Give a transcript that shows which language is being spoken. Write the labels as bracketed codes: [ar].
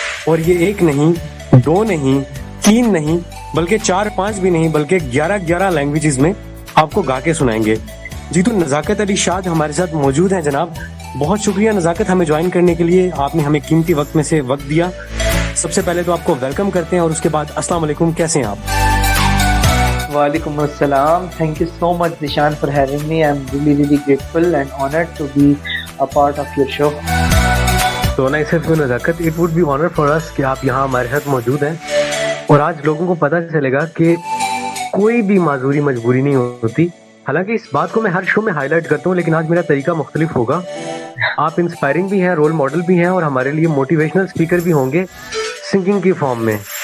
[hi] और ये एक नहीं, दो नहीं, तीन नहीं, बल्कि 4-5 भी नहीं, बल्कि 11 लैंग्वेजेस में आपको गा के सुनाएंगे। जी, तो नज़ाकत अली शाद हमारे साथ मौजूद हैं जनाब। बहुत शुक्रिया नज़ाकत, हमें ज्वाइन करने के लिए। आपने हमें कीमती वक्त में से वक्त दिया। सबसे पहले तो आपको वेलकम करते हैं और उसके बाद अस्सलाम वालेकुम, कैसे हैं आप? वालेकुम अस्सलाम। [en] Thank you so much, Zishan, for having me. I'm really grateful and honored to be a part of your show. तो nice of you Nazakat, it would be honour for us [hi] कि आप यहाँ हमारे साथ मौजूद हैं। और आज लोगों को पता चलेगा कि कोई भी माजूरी मजबूरी नहीं होती। हालांकि इस बात को मैं हर शो में हाईलाइट करता हूँ, लेकिन आज मेरा तरीका मुख्तलिफ होगा। आप इंस्पायरिंग भी हैं, रोल मॉडल भी हैं, और हमारे लिए मोटिवेशनल स्पीकर भी होंगे सिंगिंग की फॉर्म में।